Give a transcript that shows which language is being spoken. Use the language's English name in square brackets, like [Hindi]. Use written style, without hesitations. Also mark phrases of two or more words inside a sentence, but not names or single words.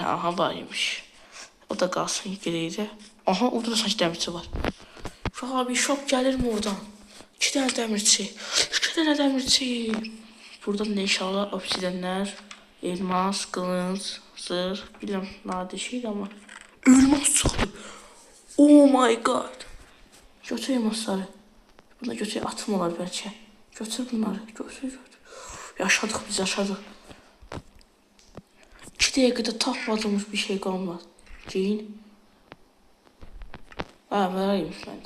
[Azerbaijani] Aha, var imiş. O da qalsın, gedəydi. Aha, orada da sanki dəmirçi var. Abi, şok gəlirmi oradan? 2 dənə dəmirçi. 2 dənə dəmirçi. Buradan da inşallah obsidianlər, elmas, qılınc, zırh. Bilməm, nadir şeydir amma. Elmas çıxdı. [English] Oh my god. [Azerbaijani] Götür elmasları. Buna götür, atım olar bəlkə. Götür bunları. Götür. Yaşadıq biz, yaşadıq. 2 dəqiqədə tapmadığımız bir şey qalmaz. Giyin. Verəymiş məndə.